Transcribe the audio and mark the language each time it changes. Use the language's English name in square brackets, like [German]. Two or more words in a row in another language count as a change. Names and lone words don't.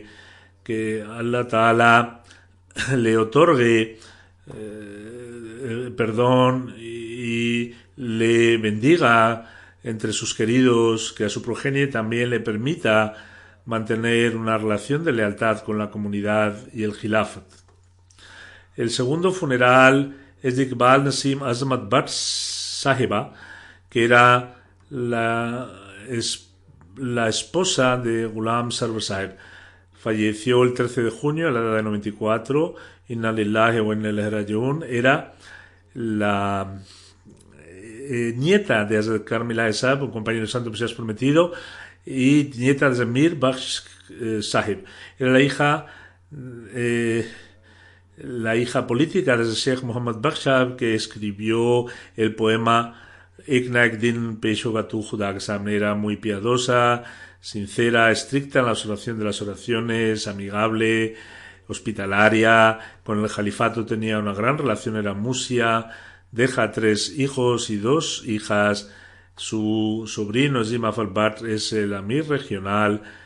[Spanish] Que [Arabic] الله تعالى [Spanish] le otorgue perdón y le bendiga entre sus queridos que a su progenie también le permita mantener una relación de lealtad con la comunidad y el Khilafat. El segundo funeral es de Iqbal Nasim Azmat Bhatt Sahiba, que era la esposa de Ghulam Sarwar Sahib. Falleció el 13 de junio a la edad de 94. [Arabic] إنا لله وإنا إليه راجعون. [Spanish] Era la nieta de Hazrat Karmila Sahib, un compañero santo Mesías prometido, y nieta de Zamir Bakhsh Sahib. Era la hija política de Sheikh Muhammad Bakhsh, que escribió el poema Ek na ek din pesh hoga tu Khuda ke samne. Era muy piadosa, sincera, estricta en la observación de las oraciones, amigable, hospitalaria. Con el califato tenía una gran relación, era musia. Deja 3 hijos y 2 hijas. Su sobrino Zim Afal Bhatt es el amir regional.